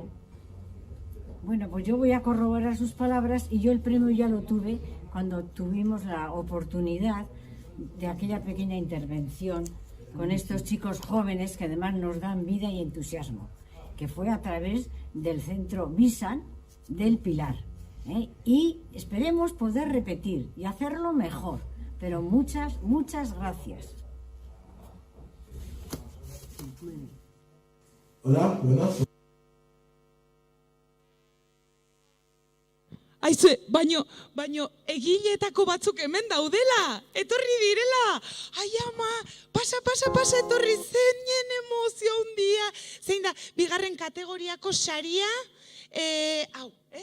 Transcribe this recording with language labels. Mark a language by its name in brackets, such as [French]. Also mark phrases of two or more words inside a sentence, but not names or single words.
[Spanish] Bueno, pues yo voy a corroborar sus palabras y yo el premio ya lo tuve cuando tuvimos la oportunidad de aquella pequeña intervención con estos chicos jóvenes que además nos dan vida y entusiasmo, que fue a través del centro Visan del Pilar. Y esperemos poder repetir y hacerlo mejor, pero muchas gracias. Hola, buenas. [Basque] Aizue, baino egiletako batzuk hemen daudela, etorri direla. Ai ama, pasa, etorri zeinen emozio handia. Zein da, bigarren kategoriako saria, hau, ez?